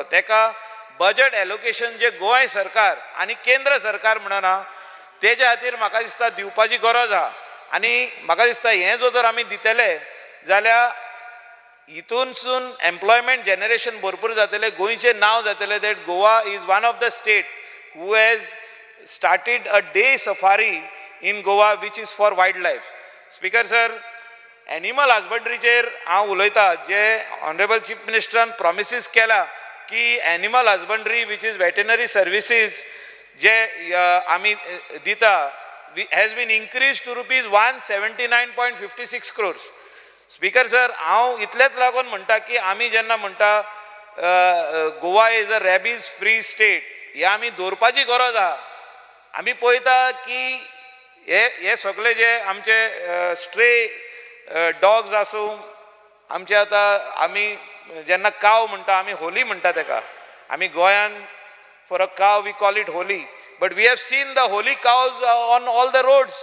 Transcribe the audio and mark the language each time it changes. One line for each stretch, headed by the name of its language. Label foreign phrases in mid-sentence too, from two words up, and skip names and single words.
Konkani: तेका
English: budget allocation
Konkani: जे गोंय सरकार आनी केंद्र सरकार म्हणून आहा तेजे खातीर म्हाका दिसता दिवपाची गरज आहा. आनी म्हाका दिसता हें जो जर आमी दितले जाल्यार हितूनसून
English: employment generation
Konkani: भरपूर जातलें, गोंयचें नांव जातलें
English: that Goa is one of the state who has started a day safari in Goa which is for wildlife. Speaker sir, animal husbandryचेर
Konkani: हांव उलयता, जे
English: honourable chief ministeran promises
Konkani: केला की
English: animal husbandry which is veterinary services
Konkani: जे आमी दिता
English: has been increased to rupees 179.56 crores.
Konkani: स्पीकर सर, हांव इतलेंच लागून म्हणटा की आमी जेन्ना म्हणटा
English: Goa is a rabies free state,
Konkani: हे आमी दवरपाची गरज आहा. आमी पळयता की हे सगळे जे आमचे
English: stray dogs
Konkani: आसूं, आमचे आतां आमी जेन्ना काव म्हणटा, आमी होली म्हणटा ताका, आमी गोंयान
English: for a cow we call it holy, but we have seen the holy cows on all the roads.